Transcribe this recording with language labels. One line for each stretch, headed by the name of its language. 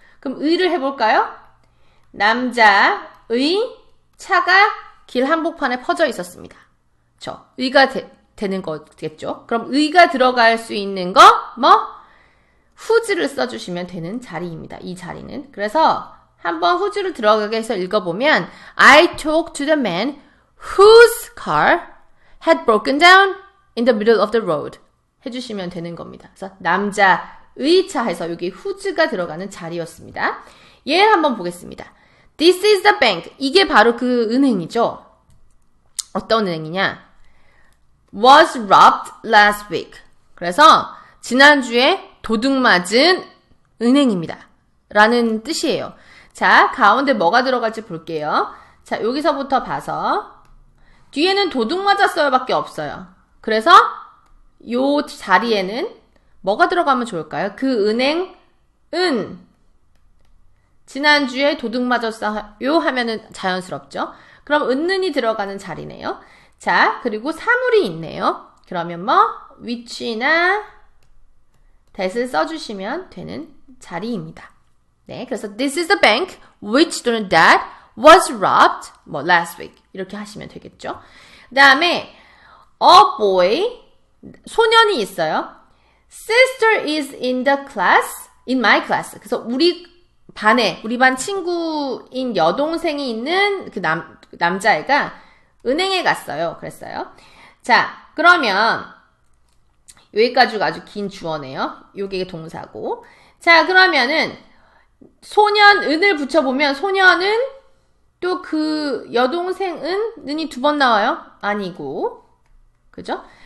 Korean: 그럼 의를 해볼까요? 남자의 차가 길 한복판에 퍼져 있었습니다. 의가 되는 거겠죠. 그럼 의가 들어갈 수 있는 거 who's를 써주시면 되는 자리입니다. 이 자리는. 그래서 한번 who's를 들어가게 해서 읽어보면
English: I talked to the man whose car had broken down in the middle of the road
Korean: 해주시면 되는 겁니다. 그래서 남자의 의차 해서 여기 whose가 들어가는 자리였습니다. 얘를 한번 보겠습니다.
English: This is the bank.
Korean: 이게 바로 그 은행이죠. 어떤 은행이냐?
English: Was robbed last week.
Korean: 그래서 지난주에 도둑맞은 은행입니다. 라는 뜻이에요. 자, 가운데 뭐가 들어갈지 볼게요. 자, 여기서부터 봐서 뒤에는 도둑 맞았어요 밖에 없어요. 그래서 요 자리에는 뭐가 들어가면 좋을까요? 그 은행은 지난주에 도둑 맞았어요 하면은 자연스럽죠. 그럼 은는이 들어가는 자리네요. 자, 그리고 사물이 있네요. 그러면 뭐 which나 that을 써주시면 되는 자리입니다. 네, 그래서
English: this is the bank which 또는 that was robbed 뭐 last week
Korean: 이렇게 하시면 되겠죠. 그 다음에
English: a boy
Korean: 소년이 있어요.
English: Sister is in the class, in my class.
Korean: 그래서 우리 반 친구인 여동생이 있는 그 남자애가 은행에 갔어요. 그랬어요. 자, 그러면 여기까지가 아주 긴 주어네요. 요게 동사고. 자, 그러면은 은을 붙여보면 소년은 또 그 여동생은 은이 두 번 나와요? 아니고. 그죠?